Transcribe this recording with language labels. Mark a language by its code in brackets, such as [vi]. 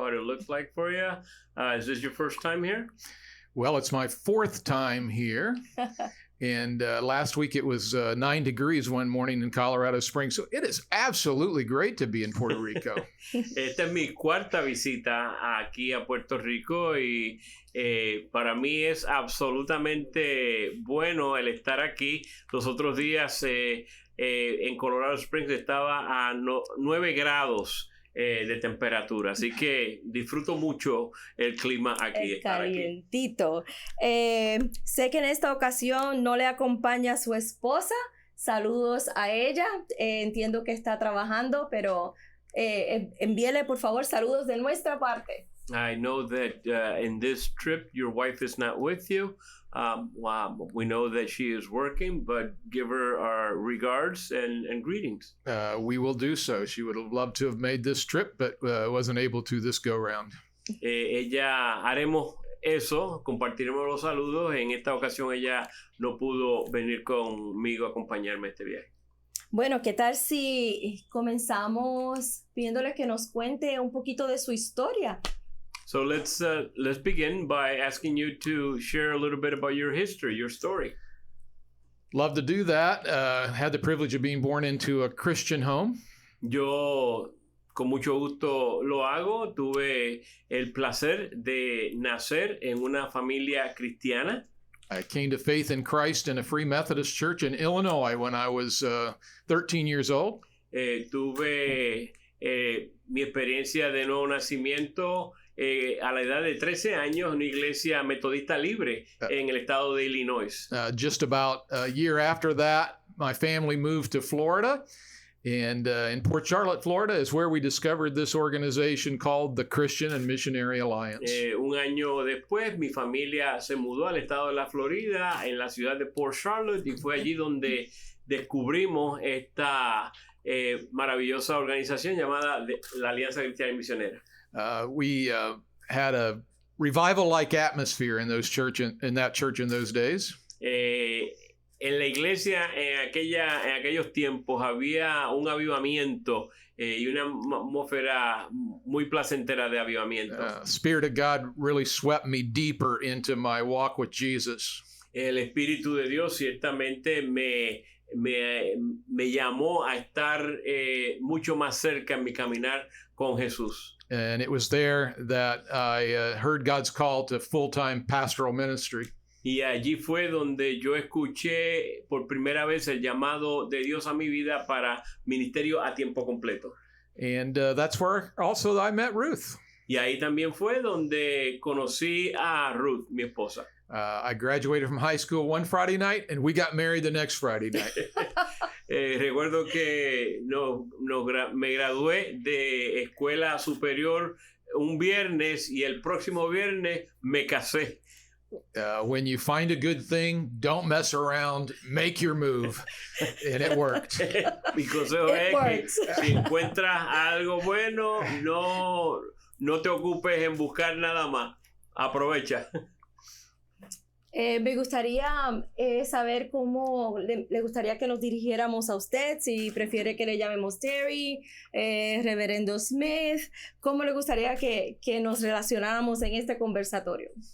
[en] How did it look like for you? Is this your first time here? Well, it's my fourth time here. And last week it was 9 degrees one morning in Colorado Springs. So it is absolutely great to be in Puerto Rico. [es] Esta es mi cuarta visita aquí a Puerto Rico y para mí es absolutamente bueno el estar aquí. Los otros días en Colorado Springs estaba a 9 grados de temperatura, así que disfruto mucho el clima aquí. Es calientito. Sé que en esta ocasión no le acompaña su esposa. Saludos a ella. Entiendo que está trabajando, pero envíele por favor saludos de nuestra parte. [en] I know that in this trip your wife is not with you. We know that she is working, but give her our regards and greetings. We will do so. She would have loved to have made this trip, but wasn't able to this go round. [es] Haremos eso, compartiremos los saludos. En esta ocasión ella no pudo venir conmigo a acompañarme este viaje. Bueno, ¿qué tal si comenzamos pidiéndole que nos cuente un poquito de su historia? [en] So let's begin by asking you to share a little bit about your history, your story. Love to do that. Had the privilege of being born into a Christian home. [es] Yo con mucho gusto lo hago. Tuve el placer de nacer en una familia cristiana. [en] I came to faith in Christ in a Free Methodist church in Illinois when I was 13 years old. [es] Tuve mi experiencia de nuevo nacimiento a la edad de 13 años en una iglesia metodista libre en el estado de Illinois. [en] Just about a year after that, my family moved to Florida. And in Port Charlotte, Florida, is where we discovered this organization called the Christian and Missionary Alliance. [es] Un año después, mi familia se mudó al estado de la Florida, en la ciudad de Port Charlotte, y fue allí donde descubrimos esta maravillosa organización llamada la Alianza Cristiana y Misionera. [en] We had a revival-like atmosphere in that church in those days. [es] En la iglesia en aquellos tiempos había un avivamiento y una atmósfera muy placentera de avivamiento. [en] Spirit of God really swept me deeper into my walk with Jesus. [es] El Espíritu de Dios ciertamente me llamó a estar mucho más cerca en mi caminar con Jesús. [en] And it was there that I heard God's call to full-time pastoral ministry. [es] Y allí fue donde yo escuché por primera vez el llamado de Dios a mi vida para ministerio a tiempo completo. [en] And that's where also I met Ruth. [es] Y ahí también fue donde conocí a Ruth, mi esposa. [en] I graduated from high school one Friday night and we got married the next Friday night. [es] Recuerdo que me gradué de escuela superior un viernes y el próximo viernes me casé. [en] When you find a good thing, don't mess around, make your move. And it worked. [es] Mi consejo es que si encuentras algo bueno, no te ocupes en buscar nada más. Aprovecha. Me gustaría saber cómo le gustaría que nos dirigiéramos a usted, si prefiere que le llamemos Terry, Reverendo Smith, cómo le gustaría que nos relacionáramos en este conversatorio.